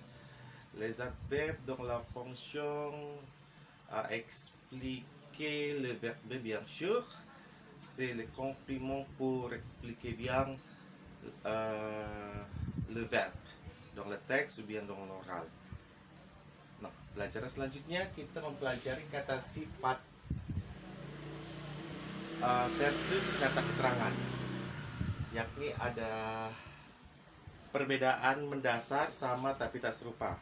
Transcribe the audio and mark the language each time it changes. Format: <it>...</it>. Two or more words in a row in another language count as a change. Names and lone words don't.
<fr>Les adverbes dans la fonction à expliquer le verbe bien sûr. C'est le complément pour expliquer bien le verbe dans le texte ou bien dans l'oral.</fr> <id>Nah, pelajaran selanjutnya kita mempelajari kata sifat versus kata keterangan, yakni ada perbedaan mendasar sama tapi tak serupa.</id>